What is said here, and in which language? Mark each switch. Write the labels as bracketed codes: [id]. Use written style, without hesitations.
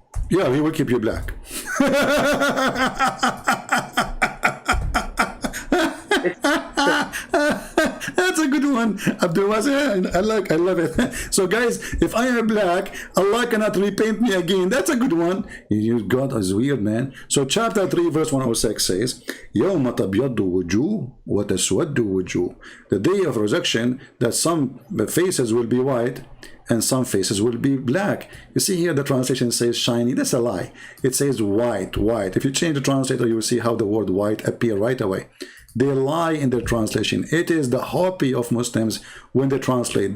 [en] Yeah, He will keep you black. That's a good one, Abdul Wasi. I love it. So guys, if I am black, Allah cannot repaint me again. That's a good one. God is weird, man. So chapter 3 verse 106 says, [ar] يَوْمَ تَبْيَضُّ وُجُوهٌ وَتَسْوَدُّ وُجُوهٌ. [en] The day of resurrection, that some faces will be white and some faces will be black. You see here the translation says shiny. That's a lie. It says white. If you change the translator, you will see how the word white appear right away. They lie in their translation. It is the hobby of Muslims when they translate.